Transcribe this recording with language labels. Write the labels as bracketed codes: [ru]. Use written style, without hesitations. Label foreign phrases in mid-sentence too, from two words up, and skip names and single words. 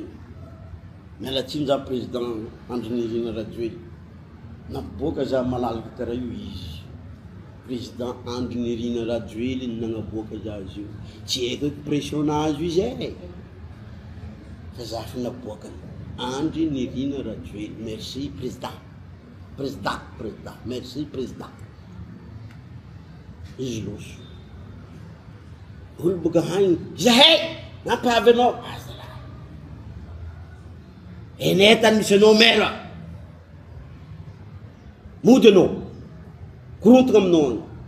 [mg] Mialatsiny za président Andry Nirina Rajoely. Naboaka za malalaka karaha io izy. Président Andry Nirina Rajoely nagnaboaka za izy io. Tsy haiko pression nazy izy e. Fa za fa naboaka Andry Nirina Rajoely. [fr] Merci président. Président, merci président. [mg] Izy loso. Olo boka hagny, zahay, nampavy anao. Enetany misy anao mera. Mody anao. Korontagna aminao agny.